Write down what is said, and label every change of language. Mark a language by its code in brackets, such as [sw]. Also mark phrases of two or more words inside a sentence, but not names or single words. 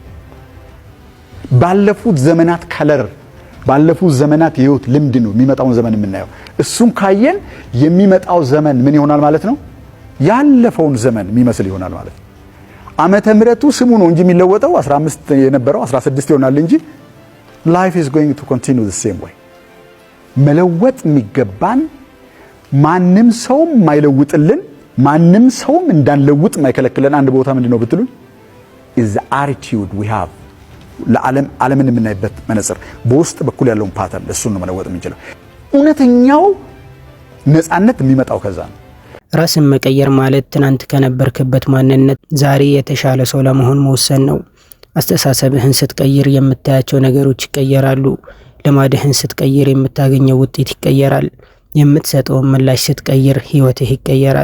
[am] ባለፉት ዘመናት ከለር ባለፉት ዘመናት የህይወት ልምድ ነው የሚመጣውን ዘመን የምናየው። እሱን ካየን የሚመጣው ዘመን ምን ይሆናል ማለት ነው? ያለፈውን ዘመን የሚመስል ይሆናል ማለት ነው። ዓመተ ምሕረቱ ስሙ ነው እንጂ የሚለወጠው 15 የነበረው 16 ይሆናል እንጂ [en] life is going to continue the same way። [am] መለወጥ የሚገባን ማንም ሰው ማይለውጥልን ማንም ሰው እንዳንለውጥ ማይከለክለን አንድ ቦታ ምንድነው ብትሉኝ [en] is the attitude we have [am] ዓለምን የምናይበት መነጽር በውስጥ በኩል ያለውን ፓተርን እሱን ነው መለወጥ የምንችለው። እውነተኛው ነፃነት የሚመጣው ከዛ ነው። ራስን መቀየር ማለት ትናንት ከነበርክበት ማንነት ዛሬ የተሻለ ሰው ለመሆን መወሰን ነው። አስተሳሰብህን ስትቀይር የምታያቸው ነገሮች ይቀየራሉ። ልማድህን ስትቀይር የምታገኘው ውጤት ይቀየራል። የምትሰጠውን ምላሽ ስትቀይር ህይወትህ ይቀየራል።